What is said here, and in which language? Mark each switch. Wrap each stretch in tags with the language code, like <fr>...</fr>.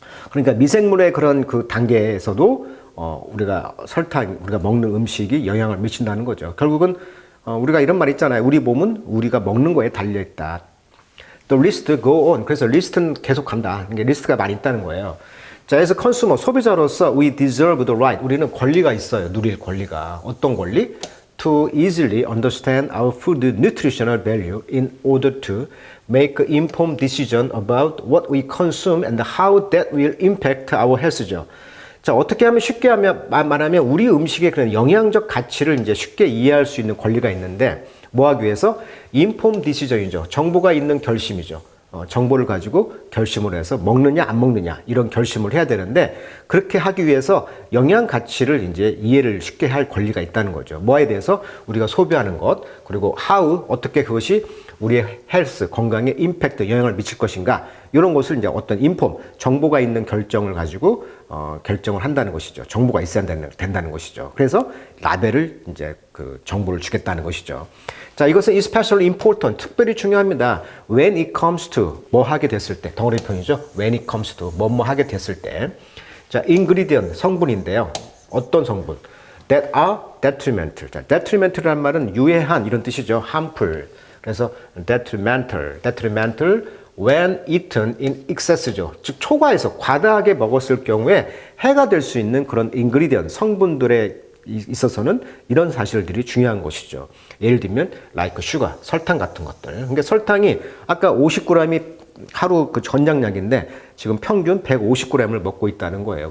<ko>그러니까 미생물의 그런 그 단계에서도 우리가 설탕, 우리가 먹는 음식이 영향을 미친다는 거죠. 결국은 우리가 이런 말 있잖아요. 우리 몸은 우리가 먹는 거에 달려 있다.</ko> <en>The list go on.</en> <ko>그래서 리스트는 계속 간다. 이게 리스트가 많이 있다는 거예요.</ko> <en>자, as a consumer,</en> <ko>소비자로서</ko> <en>we deserve the right.</en> <ko>우리는 권리가 있어요. 누릴 권리가. 어떤 권리?</ko> <en>To easily understand our food nutritional value in order to make informed decision about what we consume and how that will impact our health죠.</en> <ko>자, 어떻게 하면 쉽게 말하면 우리 음식의 그런 영양적 가치를 이제 쉽게 이해할 수 있는 권리가 있는데 뭐 하기 위해서? informed decision이죠. 정보가 있는 결심이죠. 정보를 가지고 결심을 해서 먹느냐 안 먹느냐 이런 결심을 해야 되는데 그렇게 하기 위해서 영양 가치를 이제 이해를 쉽게 할 권리가 있다는 거죠. 뭐에 대해서 우리가 소비하는 것 그리고 how 어떻게 그것이 우리의 헬스 건강에 임팩트 영향을 미칠 것인가 이런 것을 이제 어떤 인폼 정보가 있는 결정을 가지고 결정을 한다는 것이죠. 정보가 있어야 된다는 것이죠. 그래서 라벨을 이제 그 정보를 주겠다는 것이죠. 자, 이것은</ko> <en>especially important,</en> <ko>특별히 중요합니다.</ko> <en>When it comes to,</en> <ko>뭐 하게 됐을 때, 덩어리편이죠.</ko> <en>When it comes to,</en> <ko>뭐 하게 됐을 때. 자, ingredient, 성분인데요. 어떤 성분?</ko> <en>That are detrimental.</en> <ko>자, detrimental이라는 말은 유해한 이런 뜻이죠.</ko> <en>harmful. 그래서 detrimental when eaten in excess죠.</en> <ko>즉 초과해서 과다하게 먹었을 경우에 해가 될 수 있는 그런 ingredient, 성분들의 있어서는 이런 사실들이 중요한 것이죠. 예를 들면</ko> <en>like sugar,</en> <ko>설탕 같은 것들. 그러니까 설탕이 아까 50g이 하루 그 전장량인데 지금 평균 150g을 먹고 있다는 거예요.</ko>